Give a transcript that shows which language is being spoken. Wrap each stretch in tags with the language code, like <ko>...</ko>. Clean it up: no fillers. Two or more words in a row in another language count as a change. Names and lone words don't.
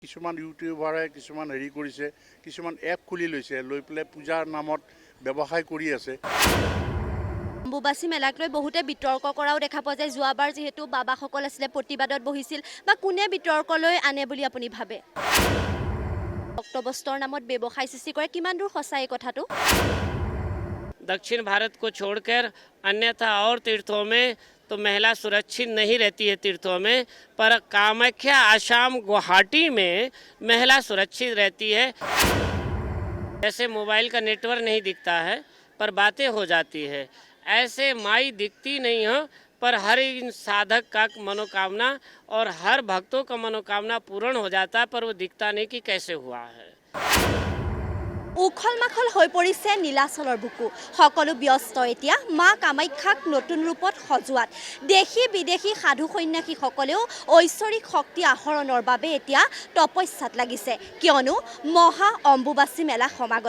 <as>কিছুমান ইউটিউবাৰে কিছুমান হেৰি কৰিছে, কিছুমান এপ খুলি লৈছে, লৈ পেলাই পূজাৰ নামত ব্যৱসায় কৰি আছে। অম্বুবাচী মেলাক লৈ বহুতে বিতৰ্ক কৰাও দেখা পোৱা যায়। যোৱাবাৰ যেহেতু বাবাসকল আছিলে প্ৰতিবাদত বহিছিল, বা কোনে বিতৰ্কলৈ আনে বুলি আপুনি ভাবে? ভক্তবস্ত্ৰৰ নামত ব্যৱসায় সৃষ্টি কৰে, কিমান দূৰ সঁচা এই কথাটো?</as> <hi>दक्षिण भारत को छोड़कर अन्यथा और तीर्थों में तो महिला सुरक्षित नहीं रहती है तीर्थों में, पर कामाख्या आसाम गुवाहाटी में महिला सुरक्षित रहती है। जैसे मोबाइल का नेटवर्क नहीं दिखता है पर बातें हो जाती है, ऐसे माई दिखती नहीं हो पर हर इन साधक का मनोकामना और हर भक्तों का मनोकामना पूर्ण हो जाता है, पर वो दिखता नहीं कि कैसे हुआ है।</hi> <as>উখল মাখল হৈ পৰিছে নীলাচলৰ বুকু। সকলো ব্যস্ত এতিয়া মা কামাখ্যাক নতুন ৰূপত সজোৱাত। দেশী বিদেশী সাধু সন্যাসীসকলেও ঐশ্বৰিক শক্তি আহৰণৰ বাবে এতিয়া তপস্যাত লাগিছে, কিয়নো মহা অম্বুবাচী মেলা সমাগত।</as>